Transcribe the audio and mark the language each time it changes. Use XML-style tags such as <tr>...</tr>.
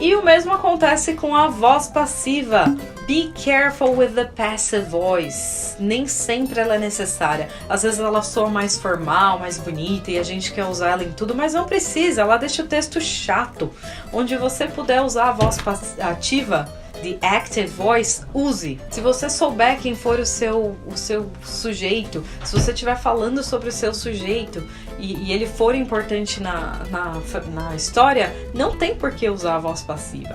<pt>E o mesmo acontece com a voz passiva.</pt> <en>Be careful with the passive voice.</en> <pt>Nem sempre ela é necessária. Às vezes ela soa mais formal, mais bonita e a gente quer usar ela em tudo, mas não precisa. Ela deixa o texto chato. Onde você puder usar a voz ativa, the active voice, use. Se você souber quem for o seu sujeito, se você estiver falando sobre o seu sujeito e ele for importante na história, não tem por que usar a voz passiva.</pt>